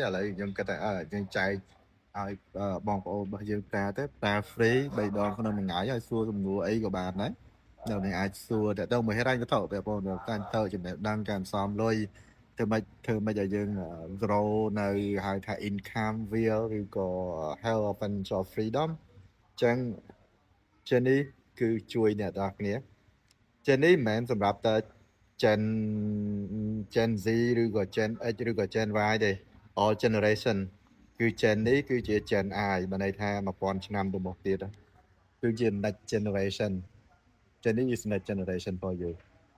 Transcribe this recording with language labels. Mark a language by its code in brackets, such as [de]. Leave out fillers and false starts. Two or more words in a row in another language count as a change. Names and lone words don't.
[km] ឡូវខ្ញុំគិតថាយើងចែកឲ្យបងប្អូនរបស់យើងប្រើ free 3ដងក្នុងមួយថ្ងៃឲ្យសួរសំណួរអីក៏បានដែរដល់នេះអាចសួរតើទៅមួយហេតុអីក៏ទៅបងប្អូនកាន់ទៅចំណេះដឹងការសំលុយធ្វើម៉េចឲ្យយើង grow នៅហៅថា [en] income wheel [km] ឬក៏ [en] health financial freedom [km] ចឹង channel គឺជួយអ្នកទាំងអស់គ្នា channel មិនមែនសម្រាប់តែ Gen Z ឬក៏ Gen X ឬក៏ Gen Y ទេ [en] all generation [km] គឺ Gen នេះគឺជា Gen I បើន័យថា1000ឆ្នាំទៅមុខទៀតគឺជា [en] next generation [km] Gen នេះ [en] is next generation for you